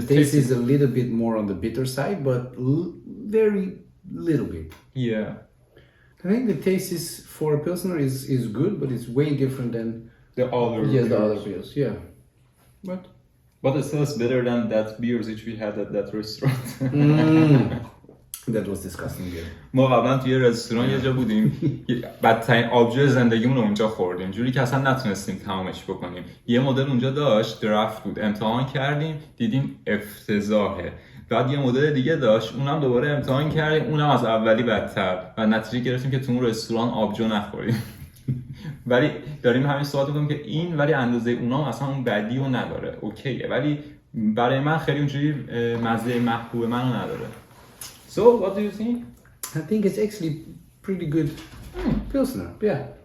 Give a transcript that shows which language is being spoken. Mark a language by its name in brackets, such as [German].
[English] the taste is a little bit more on the bitter side, but very little bit. Yeah. I think the taste is for a pilsner is good, but it's way different than The other the other beers. beers. Yeah, But it smells better than that beers which we had at that restaurant. that was disgusting beer. [Persian] ما قبلا توی رستوران یه جا بودیم بدترین آبجو زندگیمون رو اونجا خوردیم جوری که اصلا نتونستیم تمامش بکنیم. یه مدل اونجا داشت درافت بود امتحان کردیم دیدیم افتضاحه. بعد یه مدل دیگه داشت اونم دوباره امتحان کردیم اونم از اولی بدتر و نتیجه گرفتیم که تو اون رستوران آبجو نخوریم. ولی داریم همین صحبت می‌کنیم که این ولی اندازه اونام اصلا اون بدی رو نداره اوکیه ولی برای من خیلی اونجوری مزه محبوب منو نداره. [English] So what do you think? I think it's actually pretty good pilsner. Yeah.